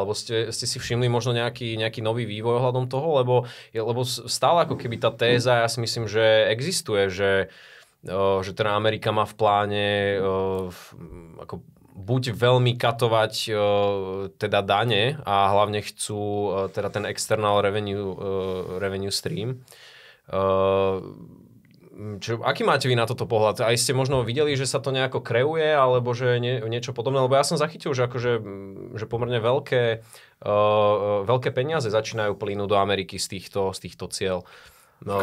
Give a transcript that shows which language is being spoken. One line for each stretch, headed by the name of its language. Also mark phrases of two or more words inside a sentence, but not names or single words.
Slovak: Alebo ste si všimli možno nejaký nový vývoj ohľadom toho? Lebo stále ako keby tá téza, ja si myslím, že existuje, že teda Amerika má v pláne ako buď veľmi katovať teda dane a hlavne chcú teda ten
English: external revenue stream.
Slovak: Aký máte vy na toto pohľad? Aj ste možno videli, že sa to nejako kreuje, alebo že niečo podobné? Lebo ja som zachytil, že akože že pomerne veľké peniaze začínajú plynúť do Ameriky z týchto cieľ. No.